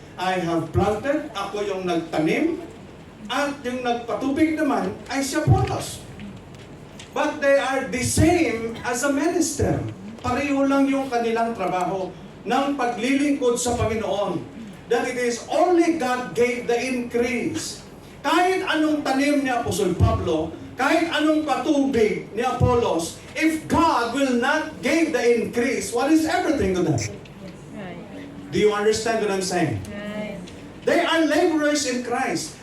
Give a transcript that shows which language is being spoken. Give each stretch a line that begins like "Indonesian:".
English: I have planted,
Filipino: ako yung nagtanim, at yung nagpatubig naman ay si Apollos.
English: But they are the same as a minister.
Filipino: Pareho lang yung kanilang trabaho ng paglilingkod sa Panginoon.
English: That it is only God gave the increase.
Filipino: Kahit anong tanim ni Apostol Pablo, kahit anong patubig ni Apollos,
English: if God will not give the increase, what is everything to them? Do you understand what I'm saying? They are laborers in Christ.